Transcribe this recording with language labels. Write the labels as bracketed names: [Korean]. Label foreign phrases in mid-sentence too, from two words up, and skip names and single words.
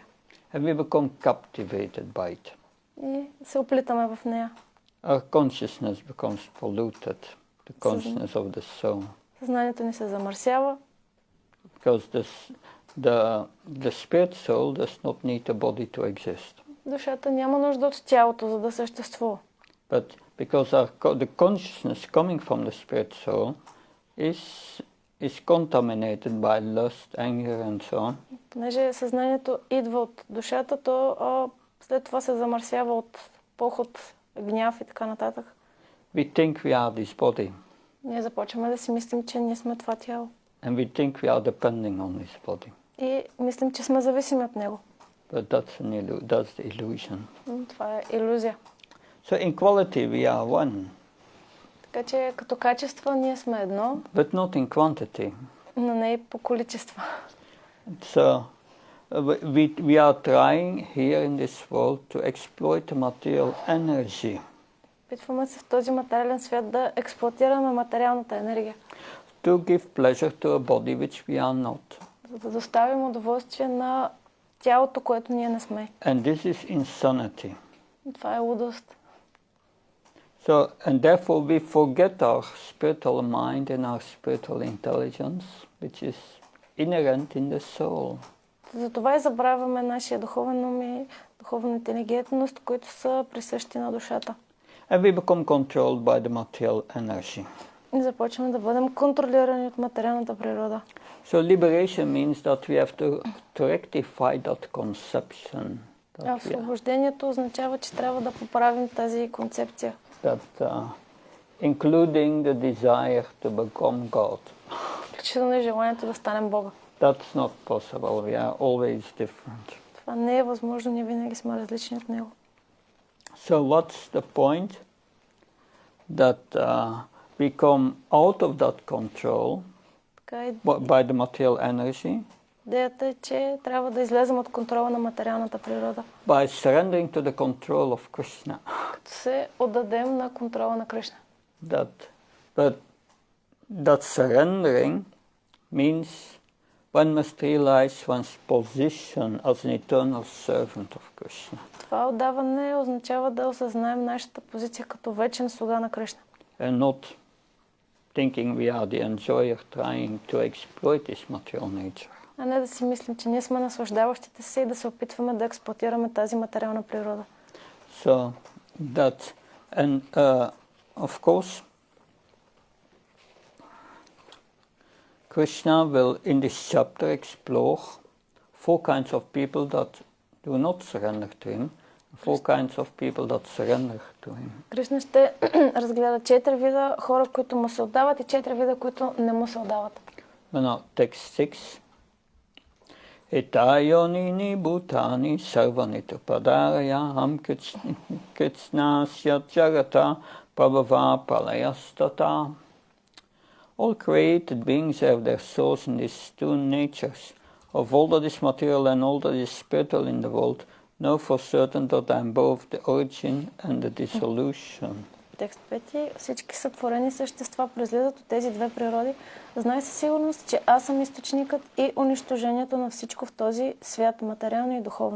[English] And we become captivated by it. [Bulgarian] И се оплитаме в нея. [English] Our consciousness becomes polluted, the consciousness of the soul. [Bulgarian] Съзнанието ни се замърсява. [English] Because the spirit soul does not need a body to exist. [Bulgarian] Душата няма нужда от тялото, за да съществува. [English] But because the consciousness coming from the spirit soul is contaminated by lust, anger and so on. [Bulgarian] Понеже съзнанието идва от душата, то след това се замърсява от похот, гняв и така нататък. [English] We think we are this body. [Bulgarian] Ние започваме да си мислим, че ние сме това тяло. [English] And we think we are depending on this body. [Bulgarian] И мислим, че сме зависими от него. [English] But that's the illusion. [Bulgarian] Това е илюзия. [English] So in quality we are one. [Bulgarian] Така че като качество ние сме едно, [English] but not in quantity. [Bulgarian] но не и по количество. [English] So we are trying here in this world to exploit the material energy. [Bulgarian] Опитваме се в този материален свят да експлоатираме материалната енергия. [English] To give pleasure to a body which we are not. [Bulgarian] За да доставим удоволствие на тялото, което ние не сме. [English] And this is insanity. [Bulgarian] Това е лудост. [English] So, and therefore we forget our spiritual mind and our spiritual intelligence, which is inherent in the soul. [Bulgarian] Затова и забравяме нашия духовен ум и духовна интелигентност, които са присъщи на душата. [English] And we become controlled by the material energy. [Bulgarian] И започваме да бъдем контролирани от материалната природа. [English] So liberation means that we have to rectify that conception. [Bulgarian] Освобождението означава, че трябва да поправим тази концепция. [English] That including the desire to become God. [Bulgarian] Включително и желанието да станем Бога. [English] That's not possible. We are always different. [Bulgarian] Това не е възможно, ние винаги сме различни от него. [English] So what's the point? That we come out of that control by the material energy. [Bulgarian] Идеята е, че трябва да излезем от контрола на материалната природа. [English] By surrendering to the control of Krishna. [Bulgarian] Като се отдадем на контрола на Кришна. [English] But that surrendering means one must realize one's position as an eternal servant of Krishna. [Bulgarian] Това отдаване означава да осъзнаем нашата позиция като вечен слуга на Кришна. [English] And not thinking we are the enjoyer trying to exploit this material nature. [Bulgarian] А не да си мислим, че ние сме наслаждаващите се и да се опитваме да експлоатираме тази материална природа. [English] So that, and of course, Krishna will in this chapter explore 4 kinds of people that do not surrender to him, 4 kinds of people that surrender to him. [Bulgarian] Кришна ще разгледа 4 вида хора, които му се отдават и 4 вида, които не му се отдават. [English] Now, text 6. [Sanskrit] एतयोनिनि भूतानि सर्वनित पदराय हम कृत्स्नस्य जगत प्रभव प्रलयस्तत. [English] All created beings have their souls in these two natures. Of all that is material and all that is spiritual in the world, know for certain that I am both the origin and the dissolution. [Bulgarian] Текст 5. Всички сътворени същества произлизат от тези две природи. Знай със сигурност, че аз съм източникът и унищожението на всичко в този свят, материално и духовно.